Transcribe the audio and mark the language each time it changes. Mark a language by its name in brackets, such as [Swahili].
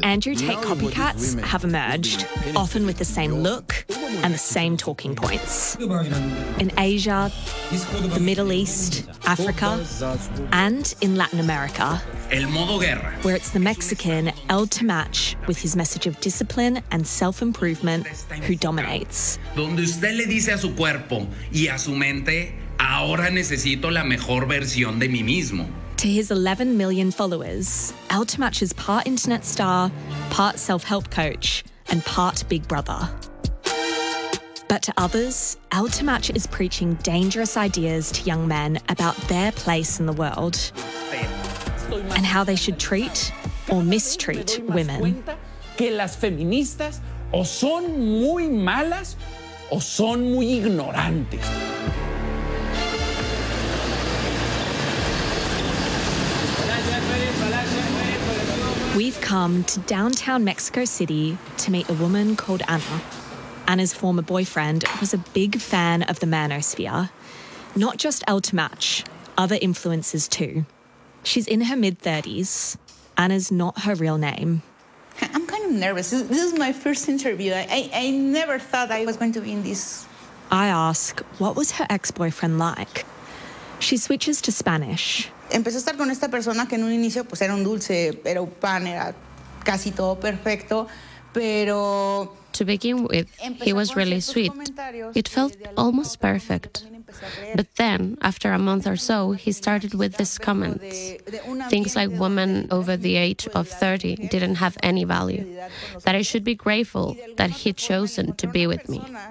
[English] Andrew Tate copycats have emerged, often with the same look and the same talking points. In Asia, the Middle East, Africa, and in Latin America. [Spanish] El modo guerra. [English] Where it's the Mexican El Temach with his message of discipline and self-improvement who dominates. [Spanish] Donde usted le dice a su cuerpo y a su mente, ahora necesito la mejor versión de mí mismo." [English] To his 11 million followers, El Temach is part internet star, part self-help coach, and part big brother. But to others, El Temach is preaching dangerous ideas to young men about their place in the world and how they should treat or mistreat women. [Spanish] "Que las feministas o son muy malas o son muy ignorantes." [English] We've come to downtown Mexico City to meet a woman called Anna. Anna's former boyfriend was a big fan of the Manosphere. Not just El Temach, other influencers too. She's in her mid-30s. Anna's not her real name. "I'm kind of nervous. This is my first interview. I never thought I was going to be in this." I ask, what was her ex-boyfriend like? She switches to Spanish. [Spanish] "Empecé a estar con esta persona que en un inicio pues era un dulce, era un pan, era casi todo perfecto, pero..." [English] "To begin with, he was really sweet. It felt almost perfect. But then, after a month or so, he started with these comments. Things like women over the age of 30 didn't have any value. That I should be grateful that he'd chosen to be with me.